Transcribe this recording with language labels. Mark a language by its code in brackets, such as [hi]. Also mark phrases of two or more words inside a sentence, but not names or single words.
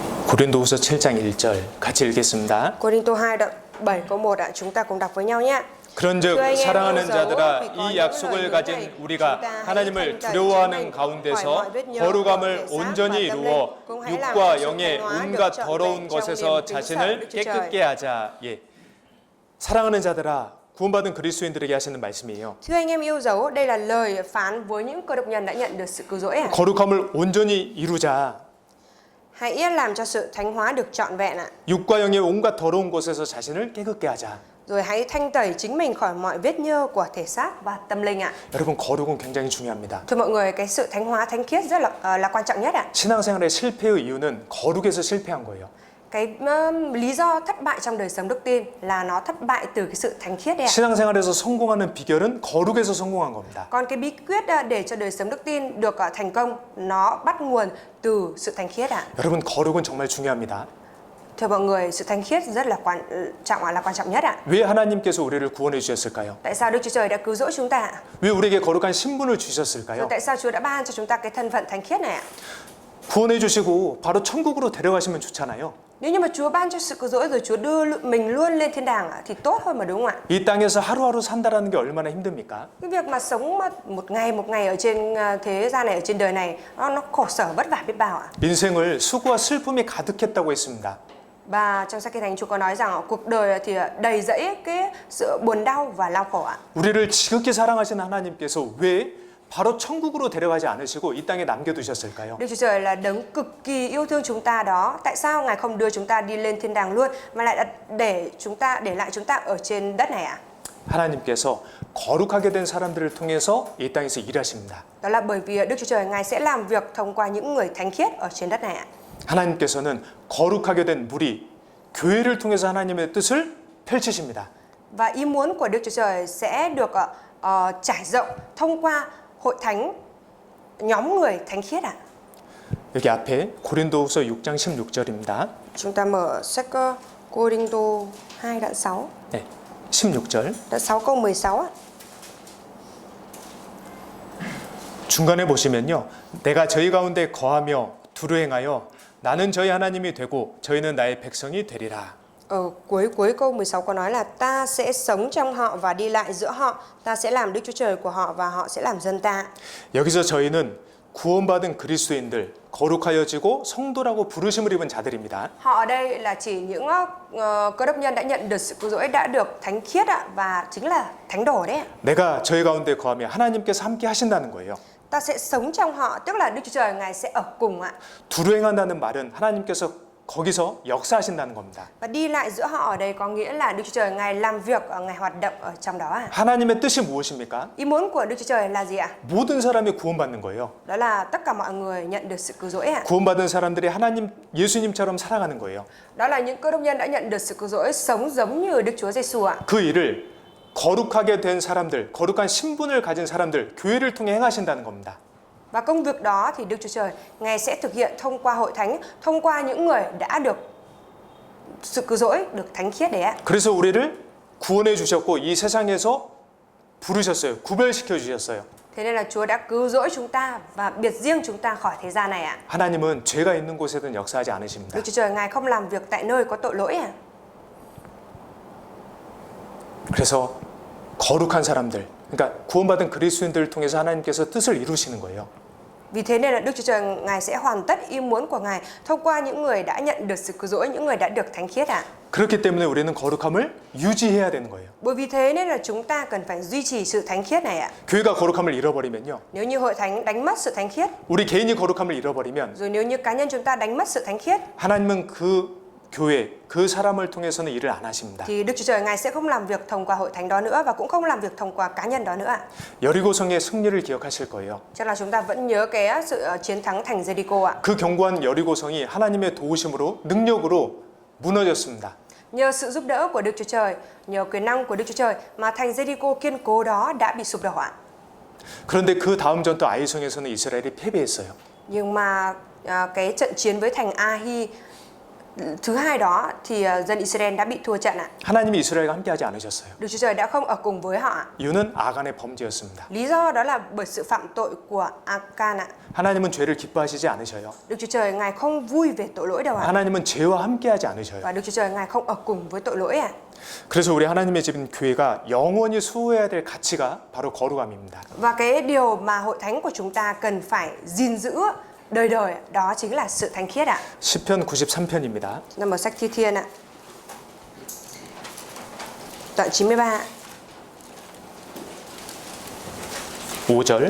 [ko] 고린도후서 7장 1절 같이 읽겠습니다. [vi] Cô Đinh Tô 2 đoạn 7 câu 1 ạ. Chúng ta cùng đọc với nhau nhé. [ko] 그런즉 [vi] Thưa anh em [ko] 사랑하는 [vi] yêu dấu, vì [ko] 자들아, [vi] có [ko] 이 [vi] những lời [ko] 약속을 [vi] hứa này, [ko] 가진 [vi] chúng [ko] 우리가 [vi] ta hãy [ko] 하나님을 [vi] thanh tẩy chính [ko] 두려워하는 [vi] mình khỏi [ko] 가운데서 [vi] mọi vết nhơ của [ko] 거룩함을 [vi] thể xác [ko] 온전히 [vi] và tâm [ko] 이루어 [vi] linh, cũng hãy làm cho [ko] 육과 [vi] sự [ko] 영의 [vi] thanh hóa được [ko] 온갖 [vi] trọn [ko] 더러운 [vi] vẹn trong [ko] 것에서 [vi] niềm kính sợ [ko] 자신을 [vi] Đức Chúa Trời. [ko] 깨끗게 하자. 예. 사랑하는 자들아, 구원받은 그리스도인들에게 하시는 말씀이에요. [vi] Thưa anh em yêu dấu, đây là lời phán với những cơ đốc nhân đã nhận được sự cứu rỗi. [ko] 거룩함을 온전히 이루자. [vi] Hãy làm cho sự thánh hóa được trọn vẹn ạ. [ko] 육과 영의 온갖 더러운 것에서 자신을 깨끗게 하자. [vi] Rồi hãy thanh tẩy chính mình khỏi mọi vết nhơ của thể xác và tâm linh ạ. [ko] 여러분, 거룩은 굉장히 중요합니다. [vi] Thưa mọi người, cái sự thánh hóa, thánh khiết rất là quan trọng nhất ạ. [ko] 신앙생활의 실패의 이유는 거룩에서 실패한 거예요. [vi] Cái lý do thất bại trong đời sống đức tin là nó thất bại từ cái sự thánh khiết đấy ạ. [ko] 신앙생활에서 성공하는 비결은 거룩에서 성공한 겁니다. [vi] Còn cái bí quyết để cho đời sống đức tin được thành công, nó bắt nguồn từ sự thánh khiết ạ. [ko] 여러분, 거룩은 정말 중요합니다. [vi] Thưa mọi người, sự thánh khiết rất là quan trọng nhất ạ. [ko] 왜 하나님께서 우리를 구원해 주셨을까요? [vi] Tại sao Đức Chúa Trời đã cứu rỗi chúng ta ạ? [ko] 왜 우리에게 거룩한 신분을 [vi] Rồi [ko] 주셨을까요? [vi] tại sao Chúa đã ban cho chúng ta cái thân phận thánh khiết này ạ? [ko] 구원해 주시고 바로 천국으로 데려가시면 좋잖아요. [vi] Nếu như mà Chúa ban cho sự cứu rỗi rồi Chúa đưa mình luôn lên thiên đàng ạ, thì tốt hơn mà đúng không ạ? [ko] 이 땅에서 하루하루 산다라는 게 얼마나 힘듭니까? [vi] Cái việc mà sống một ngày ở trên thế gian này, ở trên đời này, nó khổ sở vất vả biết bao ạ. [ko] 인생을 수고와 슬픔이 가득했다고 했습니다. [vi] Và trong sách Kinh Thánh Chúa có nói rằng cuộc đời thì đầy rẫy cái sự buồn đau và lao khổ ạ. [ko] 우리를 지극히 사랑하시는 하나님께서 왜 바로 천국으로 데려가지 않으시고 이 땅에 남겨두셨을까요? [vi] Đức Chúa Trời là đấng cực kỳ yêu thương chúng ta đó. Tại sao Ngài không đưa chúng ta đi lên thiên đàng luôn mà lại để lại chúng ta ở trên đất này ạ? [ko] 하나님께서 거룩하게 된 사람들을 통해서 이 땅에서 일하십니다. [vi] Đó là bởi vì Đức Chúa Trời Ngài sẽ làm việc thông qua những người thánh khiết ở trên đất này ạ. [ko] 하나님께서는 거룩하게 된 무리, 교회를 통해서 하나님의 뜻을 펼치십니다. [vi] Và ý muốn của Đức Chúa Trời sẽ được trải rộng thông qua hội thánh, nhóm người thánh khiết ạ. [ko] 여기 앞에 고린도후서 6장 16절입니다. [vi] Chúng ta mở sách Cô-rinh-tô 2 đoạn 6. [ko] 네, 16절. [vi] Đoạn 6 câu 16 ạ. [ko] 중간에 보시면요. 내가 저희 가운데 거하며 두루 행하여 나는 저희 하나님이 되고 저희는 나의 백성이 되리라. [vi] Ở cuối câu 16 có nói là ta sẽ sống trong họ và đi lại giữa họ, ta sẽ làm Đức Chúa Trời của họ và họ sẽ làm dân ta. [ko] 여기서 저희는 구원받은 그리스도인들, 거룩하여지고 성도라고 부르심을 입은 자들입니다. [vi] Họ ở đây là chỉ những cơ đốc nhân đã nhận được sự cứu rỗi, đã được thánh khiết ạ, và chính là thánh đồ đấy ạ. [ko] 내가 저희 가운데 거하며 하나님께서 함께 하신다는 거예요. [vi] Ta sẽ sống trong họ, tức là Đức Chúa Trời Ngài sẽ ở cùng ạ. [ko] 두루 행한다는 말은 하나님께서 거기서 역사하신다는 겁니다. [vi] Và đi lại giữa họ ở đây có nghĩa là Đức Chúa Trời Ngài làm việc, Ngài hoạt động ở trong đó ạ. [ko] 하나님의 뜻이 무엇입니까? [vi] Ý muốn của Đức Chúa Trời là gì ạ? [ko] 모든 사람이 구원받는 거예요. [vi] Đó là tất cả mọi người nhận được sự cứu rỗi ạ. [ko] 구원받은 사람들이 하나님, 예수님처럼 살아가는 거예요. [vi] Đó là những cơ đốc nhân đã nhận được sự cứu rỗi, sống giống như Đức Chúa Giêsu ạ. [ko] 그 일을 거룩하게 된 사람들, 거룩한 신분을 가진 사람들, 교회를 통해 행하신다는 겁니다. [vi] Và công việc đó thì Đức Chúa Trời Ngài sẽ thực hiện thông qua hội thánh, thông qua những người đã được sự cứu rỗi, được thánh khiết đấy ạ. [ko] 그래서 우리를 구원해 주셨고 이 세상에서 부르셨어요. 구별시켜 주셨어요. [vi] Thế nên là Chúa đã cứu rỗi chúng ta và biệt riêng chúng ta khỏi thế gian này ạ. [ko] 하나님은 죄가 있는 곳에든 역사하지 않으십니다. [vi] Đức Chúa Trời Ngài không làm việc tại nơi có tội lỗi ạ. [ko] 그래서 거룩한 사람들, 그러니까 구원받은 그리스도인들을 통해서 하나님께서 뜻을 이루시는 거예요. [vi] Vì thế nên là Đức Chúa Trời Ngài sẽ hoàn tất ý muốn của Ngài thông qua những người đã nhận được sự cứu rỗi, những người đã được thánh khiết ạ. [ko] 그렇기 때문에 우리는 거룩함을 유지해야 되는 거예요. [vi] Bởi vì thế nên là chúng ta cần phải duy trì sự thánh khiết này ạ. [ko] 교회가 거룩함을 잃어버리면요. [vi] Nếu như hội thánh đánh mất sự thánh khiết, [ko] 우리 개인이 거룩함을 잃어버리면 [vi] rồi nếu như cá nhân chúng ta đánh mất sự thánh khiết, [ko] 하나님은 그 교회, 그 사람을 통해서는 일을 안 하십니다. [vi] thì Đức Chúa Trời Ngài sẽ không làm việc thông qua hội thánh đó nữa và cũng không làm việc thông qua cá nhân đó nữa ạ. [ko] 여리고성의 승리를 기억하실 거예요. [vi] Chắc là chúng ta vẫn nhớ cái sự chiến thắng thành Jericho ạ. [ko] 그 견고한 여리고성이 하나님의 도우심으로, 능력으로 무너졌습니다. [vi] Nhờ sự giúp đỡ của Đức Chúa Trời, nhờ quyền năng của Đức Chúa Trời mà thành Jericho kiên cố đó đã bị sụp đổ ạ. [ko] 그런데 그 다음 전투 아이성에서는 이스라엘이 패배했어요. [vi] Nhưng mà cái trận chiến với thành Ahi Thứ hai đó thì dân Israel đã bị thua trận ạ. [ko] 하나님이 이스라엘과 함께하지 않으셨어요. [vi] Đức Chúa Trời đã không ở cùng với họ ạ. [ko] 이유는 아간의 범죄였습니다. [vi] Lý do đó là bởi sự phạm tội của Akan ạ. [ko] 하나님은 죄를 기뻐하시지 않으셔요. [vi] Đức Chúa Trời Ngài không vui về tội lỗi đâu ạ. [ko] 하나님은 죄와 함께하지 않으셔요. [vi] Và Đức Chúa Trời Ngài không ở cùng với tội lỗi ạ. [ko] 그래서 우리 하나님의 집인 교회가 영원히 수호해야 될 가치가 바로 거룩함입니다. [vi] Và cái điều mà hội thánh của chúng ta cần phải gìn giữ đời đời đó chính là sự thánh khiết ạ. [ko] 시편 93편입니다. [vi] Là một sách Thi Thiên ạ. Đoạn 93. [ko] 5절.